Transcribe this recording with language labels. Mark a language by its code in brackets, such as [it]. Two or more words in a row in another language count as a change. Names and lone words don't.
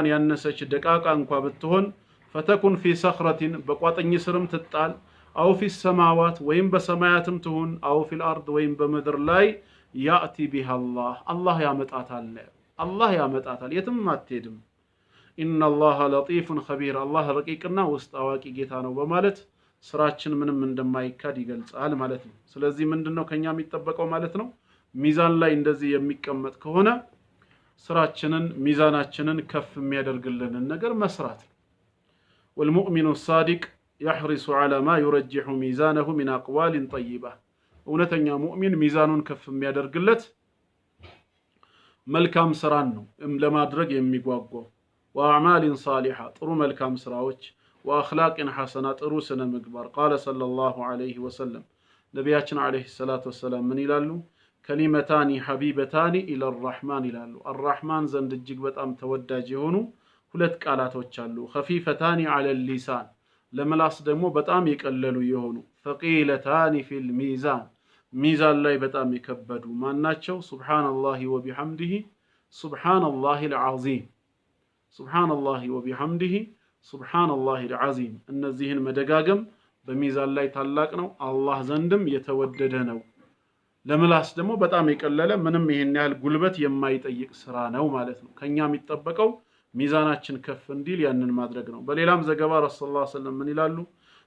[am] ያነሰች ደቃቃ እንኳን ብትሆን [ar] فتكن في صخرة [am] በቋጥኝ ስርም ትጣል [ar] أو في السماوات [am] ወይም በሰማያትም ትሁን [ar] أو في الأرض [am] ወይም በምድር ላይ [ar] يأت بها الله [am] ያመጣታል። አላህ ያመጣታል፣ የትም አትሄድም። [ar] إن الله لطيف خبير [am] አላህ ረቂቅና ውስጥ አዋቂ ጌታ ነው በማለት ስራችን ምንም እንደማይካድ ይገልጻል ማለት ነው። ስለዚህ ምንድነው ከኛ የሚጠበቀው ማለት ነው? ሚዛን ላይ እንደዚህ የሚቀመጥ ከሆነ ስራችንን ሚዛናችንን ከፍ የሚያደርግልንን ነገር መስራት ነው። [ar] والمؤمن الصادق يحرص على ما يرجح ميزانه من أقوال طيبة [am] እውነተኛ ሙእሚን ሚዛኑን ከፍ የሚያደርግለት መልካም ስራን ነው ለማድረግ የሚጓጓው [ar] وأعمال صالحة [am] ጥሩ መልካም ስራዎች [ar] وأخلاق حسنة [am] ጥሩ ስነ ምግባር [ar] قال صلى الله عليه وسلم [am] ነቢያችን [ar] عليه الصلاة والسلام [am] ምን ይላሉ? [ar] كلمتان حبيبتان إلى الرحمن [am] ይላሉ። الرحمن ዘንድ እጅግ በጣም ተወዳጅ የሆኑ ሁለት ቃላቶች አሉ። [ar] خفيفتان على اللسان [am] ለምላስ ደግሞ በጣም የቀለሉ የሆኑ [ar] ثقيلتان في الميزان [am] ሚዛን ላይ በጣም የከበዱ ማናቸው? [ar] سبحان الله وبحمده سبحان الله العظيم سبحان الله وبحمده سبحان الله العظيم [am] እነዚህን መደጋገም በሚዛን ላይ ታላቅ ነው፣ አላህ ዘንድም የተወደደ ነው። ለምላስ ደግሞ በጣም የቀለለ ምንም ይሄን ያህል ጉልበት የማይጠይቅ ስራ ነው ማለት ነው። ከኛ የሚጠበቀው ሚዛናችን ከፍ እንዲል ያንን ማድረግ ነው። በሌላም ዘገባ ረሱላህ [ar] صلى الله عليه وسلم [am] ምን ይላሉ?